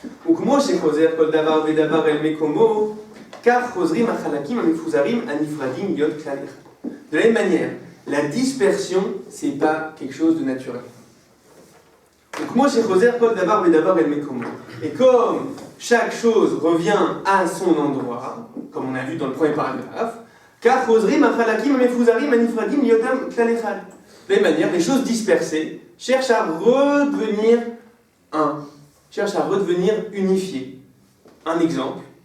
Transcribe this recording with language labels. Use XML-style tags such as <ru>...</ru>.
<he>וכמו שחוזר כל דבר ודבר אל מקומו, כך חוזרים החלקים המפוזרים הנפרדים להיות כלל אחד.</he> <fr>De la même manière, la dispersion, c'est pas quelque chose de naturel.</fr> <he>וכמו שחוזר כל דבר ודבר אל מקומו.</he> <fr>Et comme chaque chose revient à son endroit, comme on a vu dans le premier paragraphe,</fr> <he>כך חוזרים החלקים המפוזרים הנפרדים להיות כלל אחד.</he> <fr>De la même manière, les choses dispersées cherchent à redevenir un. Cherche à redevenir unifié. Un exemple.</fr>